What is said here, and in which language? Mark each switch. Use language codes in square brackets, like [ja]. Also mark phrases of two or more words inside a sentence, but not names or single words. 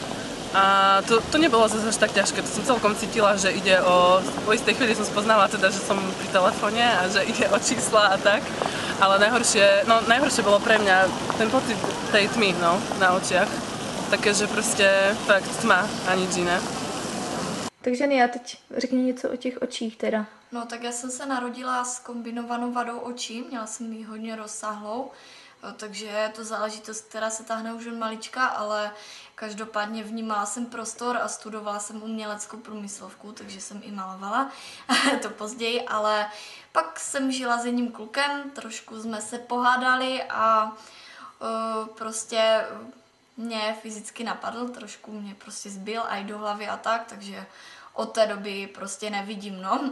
[sk] A to nebolo zase až tak ťažké, to som celkom cítila, že ide po istej chvíli som spoznala teda, že som pri telefóne a že ide o čísla a tak. Ale najhoršie bolo pre mňa ten pocit tej tmy, no, na očiach. [cs] Také, že prostě fakt tma a nič jiné. Takže Nia, teď řekni něco o těch očích teda. No tak já jsem se narodila s kombinovanou vadou očí, měla jsem ji hodně rozsáhlou, takže je to záležitost, která se táhne už od malička, ale každopádně vnímala jsem prostor a studovala jsem uměleckou průmyslovku, takže jsem i malovala, to později, ale pak jsem žila s jedním klukem, trošku jsme se pohádali a prostě mě fyzicky napadl, trošku mě prostě zbil a i do hlavy a tak, takže od té doby prostě nevidím, no.